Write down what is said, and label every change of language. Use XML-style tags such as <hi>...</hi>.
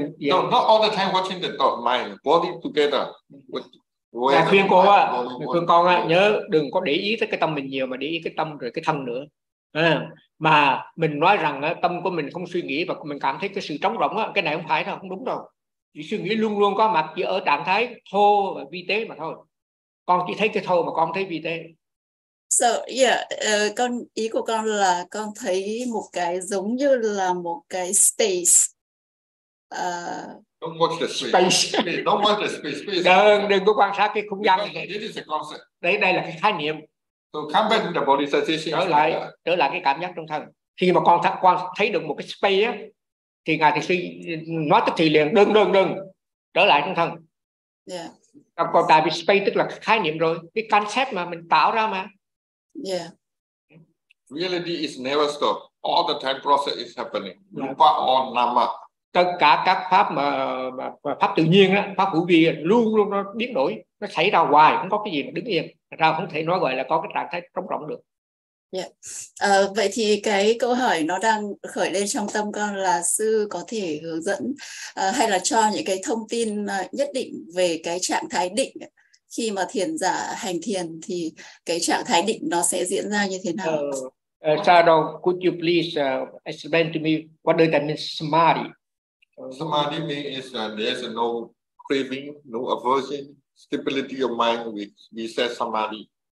<en>Yeah. No, not all the time watching the thought, mind, body together.</en> <vi>Dạ, khuyên cô ạ, khuyên con ạ, nhớ đừng có để ý tới cái tâm mình nhiều mà để ý cái tâm rồi cái thân nữa. Mà mình nói rằng tâm của mình không suy nghĩ và mình cảm thấy cái sự trống rỗng, cái này không phải đâu, không đúng đâu. Chỉ suy nghĩ luôn luôn có mặt, chỉ ở trạng thái thô và vi tế mà thôi. Con chỉ thấy cái thô mà con thấy vi tế. So, con ý của con là con thấy một cái giống như là một cái space.</vi> <en>Don't watch the space. Don't watch the space.</en> <vi>Đừng có quan sát cái không gian.</vi> <en>Because</en> <vi>đây là cái khái niệm.</vi> <en>So come back to the body sensation.</en> <vi>Trở lại cái cảm giác trong thân. Khi mà con thấy được một cái space á, thì ngài thì suy nói tức thì liền đừng trở lại trong thân.</vi> <en>Yeah.</en> <vi>Còn tại vì space tức là khái niệm rồi, cái concept mà mình tạo ra mà.</vi> <en>Yeah. Reality is never stop. All the time process is happening. Rupa on nama.</en> <vi>Tất cả các pháp mà pháp tự nhiên á, pháp hữu vi luôn luôn nó biến đổi, nó xảy ra hoài, không có cái gì mà đứng yên. Ra không thể nói gọi là có cái trạng thái trống rỗng được. Vậy thì cái câu hỏi nó đang khởi lên trong tâm con là sư có thể hướng dẫn hay là cho những cái thông tin nhất định về cái trạng thái định khi mà thiền giả hành thiền thì cái trạng thái định nó sẽ diễn ra như thế nào?</vi> <en>Sado, could you please explain to me what does that mean, samadhi? Samadhi means there's no craving, no aversion, stability of mind, which we say samadhi.</en>